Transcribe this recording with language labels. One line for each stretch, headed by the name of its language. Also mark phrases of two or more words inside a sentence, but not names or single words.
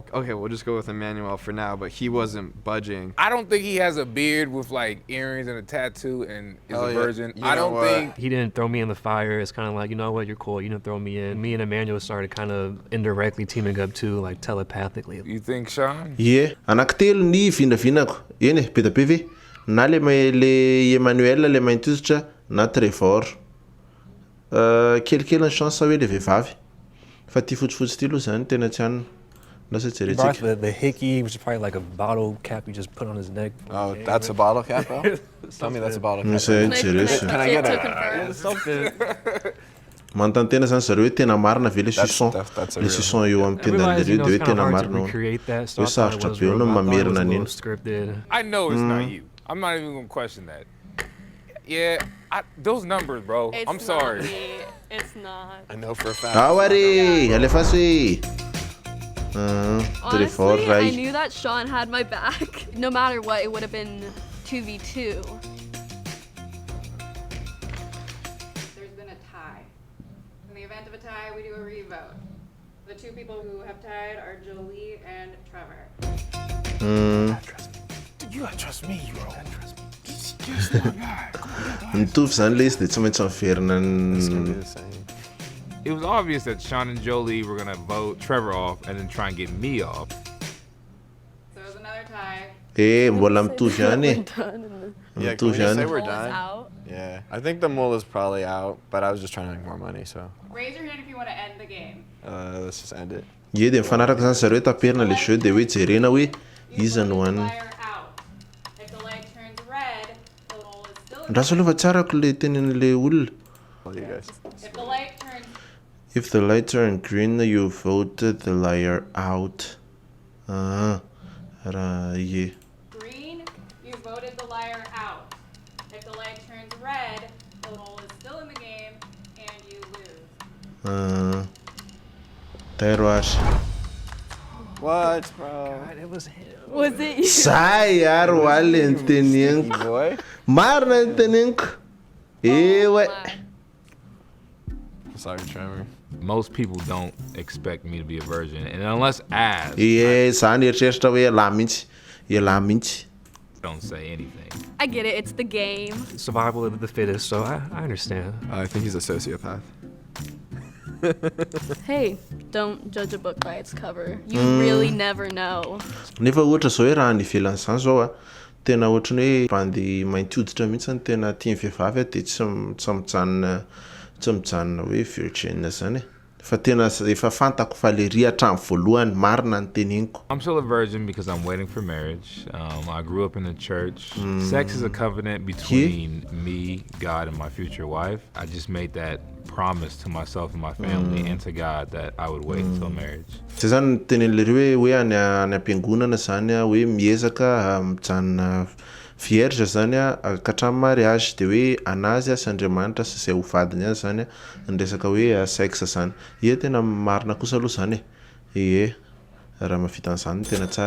English: Okay, we'll just go with Emmanuel for now, but he wasn't budging. I don't think he has a beard with like earrings and a tattoo and is Oh, a yeah. virgin. You I know don't what? think. He didn't throw me in the fire. It's kind of like, you know what, you're cool. You didn't throw me in. Me and Emmanuel started kind of indirectly teaming up too, like telepathically. You think, Sean?
Malagasy: Ie, anankitelo ny vinavinako. Eny e, be da be ve? Na le Emmanuel le mainty hoditra na Trevor. Kelikely ny chance hoe le vehivavy. Fa ty fotsifotsy ty aloha zany tena tsy anina. Lasa
English: He brought
Malagasy: jerentsika.
English: the hickey, which is probably like a bottle cap you just put on his neck. Oh, that's a bottle cap, bro? Tell me that's a bottle cap.
Malagasy: Misy jeresy.
English: Can I get to it? confirm? Something.
Malagasy: Manontany tena zany zareo hoe tena marina ve le suçon.
English: that's a
Malagasy: Le
English: real
Malagasy: suçon eo amin'ny
English: I
Malagasy: tendan'le
English: realized, you
Malagasy: reo
English: know,
Malagasy: de
English: it's
Malagasy: hoe
English: kind of
Malagasy: tena
English: hard to
Malagasy: marina.
English: recreate that, so I
Malagasy: Hoe
English: thought it
Malagasy: sarotra
English: was
Malagasy: be
English: real.
Malagasy: no
English: I thought it was
Malagasy: mamerina
English: a little
Malagasy: an'iny.
English: scripted. I know it's not you. I'm not even gonna question that. Yeah, those numbers, bro. It's I'm not sorry. me. It's not. I know for a fact.
Malagasy: Awari, alefatsy.
English: Honestly, Trevor I
Malagasy: ray.
English: knew that Sean had my back. No matter what, it would have been 2v2. There's been a tie. In the event of a tie, we do a revote. The two people who have tied are Jolie and Trevor. You gotta trust me, bro.
Malagasy: Mitovy zany le izy de tsy maintsy miverina
English: It's gonna be
Malagasy: ny
English: the same. It was obvious that Sean and Jolie were gonna vote Trevor off and then try and get me off. So it was another tie.
Malagasy: mbola mitovy ihany e.
English: Yeah, can we
Malagasy: Mitovy
English: just say
Malagasy: ihany.
English: we're Mole is done? out. Yeah, I think the mole is probably out, but I was just trying to make more money, so Raise your hand if you want to end the game. let's just end it.
Malagasy: Ie de mifanaraka zany zareo taperina le jeu de hoe jerena hoe
English: You
Malagasy: iza no
English: voted the
Malagasy: hoaniny.
English: liar out. If the light turns red, the mole is still in
Malagasy: Raha salova tsarako le tenin'le olona.
English: All you guys. If the light turns If the light turned green, you voted the liar out.
Malagasy: Raha ie.
English: green, you voted the liar out. If the light turns red, the mole is still in the game and you lose.
Malagasy: Tayro azy.
English: What, bro? It was him. Was it you?
Malagasy: Zay ary ho aly ny tenegniko.
English: Boy?
Malagasy: Marina ny tenegniko. Ewe.
English: My. Sorry, Trevor. Most people don't expect me to be a virgin, and unless asked,
Malagasy: zany eritreritra hoe ialahy mihitsy.
English: don't say anything. I get it. It's the game. Survival of the fittest, so I understand. I think he's a sociopath. Hey, don't judge a book by its cover. You really never know.
Malagasy: Nefa ohatra zao hoe raha ny ivelan'izany zao a tena ohatrany hoe bandy mainty hoditra mihitsy ny tena tia ny vehivavy dia tsy mijanona hoe virgin zany fa tena efa fantako fa le ry hatramin'ny voalohany marina ny teneniko.
English: I'm still a virgin because I'm waiting for marriage. I grew up in the church. Sex is a covenant between me, God, and my future wife. I just made that promise to myself and my family and to God that I would wait until marriage.
Malagasy: Zay zany ny tenen'ilay hoe any am-piangonana zany hoe miezaka mijanona vierge zany ka hatramin'ny mariage dia hoe anazy sy Andriamanitra sy izay ho vadiny azy zany ny resaka hoe sexe zany. Tena marina kosa aloha zany raha mahavita an'izany tena tsara.